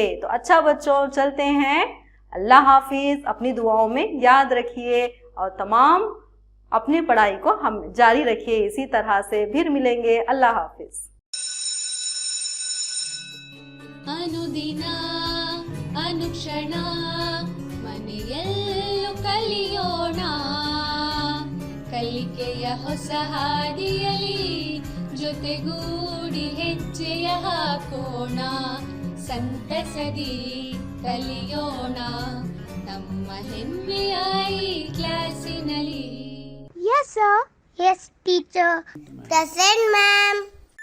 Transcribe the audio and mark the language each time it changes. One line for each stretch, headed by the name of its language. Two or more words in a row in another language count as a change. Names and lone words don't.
Hindi: तो अच्छा बच्चों, चलते हैं। अल्लाह हाफिज। अपनी दुआओं में याद रखिए और तमाम अपनी पढ़ाई को हम जारी रखिए। इसी तरह से फिर मिलेंगे। अल्लाह हाफिज।
Sanskrit: अनुदिन अनुक्षण
Kannada: ಮನೆಯಲ್ಲೂ ಕಲಿಯೋಣ, ಕಲಿಕೆಯ ಹೊಸ ಹಾದಿಯಲಿ ಜೊತೆಗೂಡಿ ಹೆಜ್ಜೆಯ ಹಾಕೋಣ, ಸಂತಸದಿ ಕಲಿಯೋಣ ನಮ್ಮ ಹೆಮ್ಮೆಯ ಈ ಕ್ಲಾಸಿನಲ್ಲಿ.
English: Yes, sir. Yes, teacher. Present, ma'am.